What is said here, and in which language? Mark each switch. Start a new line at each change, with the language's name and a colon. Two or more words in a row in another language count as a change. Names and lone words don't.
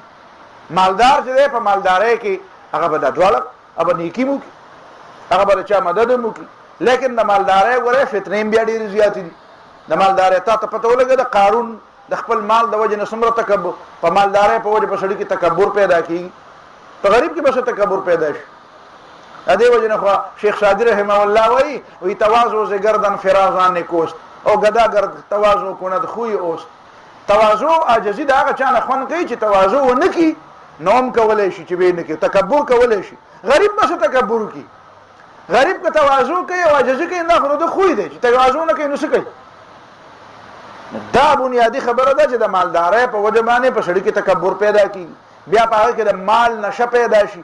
Pashto: مالدار چې دی په مالدارۍ کې هغه به دا دواړه هغه نیکي هم وکړي، هغه به د چا مدد هم وکړي. لیکن د مالدارۍ ګورې فتنې هم بیا ډېرې زیاتې دي. د مالدارۍ تا ته پته ولګېده قارون د خپل مال د وجې نه څومره تکبر، په مالدارۍ په وجې په سړي کې تکبر پیدا کېږي، په غریب کې به څه تکبر پیدا شي. ادې وجه نه خو شیخ سعدی
Arabic: رحمه الله
Pashto: وی
Persian: تواضع ز گردن فرازان نکوست او گدا گرد تواضع کند خوی اوست.
Pashto: تواضع عاجزی دا هغه چا نه خوند کوي چې تواضع ونه کړي نو هم کولی شي چې به نه کړي، تکبر کولی شي. غریب به څه تکبر وکړي؟ غریب که تواضع کوي او عاجزي کوي دا خو د خوی دی، چې تواضع نه کوي نو څه کوي؟ دا بنیادي خبره ده چې د مالدارۍ په وجه باندې په سړي کې تکبر پیدا کېږي، بیا په هغه کې د مال نشه پیدا شي.